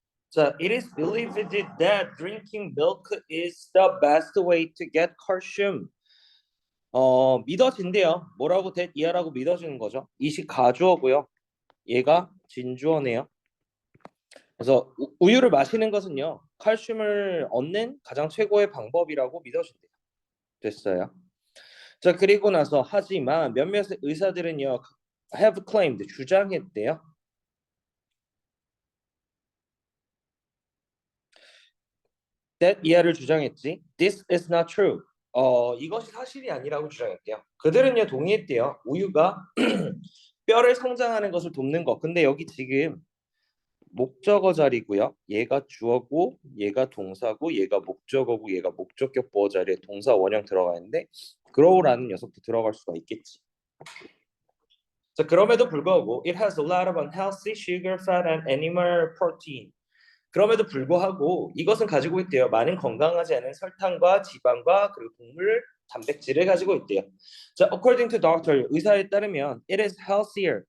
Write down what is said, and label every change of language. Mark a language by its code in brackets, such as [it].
[en] 자, it is believed that drinking milk is the best way to get calcium. [ko] 믿어진대요. 뭐라고 이하라고 믿어지는 거죠. 이식 가주어고요. 얘가 진주어네요. 그래서 우유를 마시는 것은요, 칼슘을 얻는 가장 최고의 방법이라고 믿어진대요. 됐어요. 자, 그리고 나서 하지만 몇몇 의사들은요, [en] have claimed [ko] 주장했대요. that 이하를 주장했지. [en] This is not true. [ko] 이것이 사실이 아니라고 주장했대요. 그들은요 동의했대요. 우유가 뼈를 성장하는 것을 돕는 것. 근데 여기 지금 목적어 자리고요. 얘가 주어고, 얘가 동사고, 얘가 목적어고, 얘가 목적격 보어 자리에 동사 원형 들어가 있는데 grow라는 녀석도 들어갈 수가 있겠지. 자, 그럼에도 불구하고 [en] it has a lot of unhealthy sugar, fat, and animal protein. [ko] 그럼에도 불구하고 이것은 가지고 있대요. 많은 건강하지 않은 설탕과 지방과 그리고 동물 단백질을 가지고 있대요. [en] 자, according to doctor, [ko] 의사에 따르면 [en] it is healthier.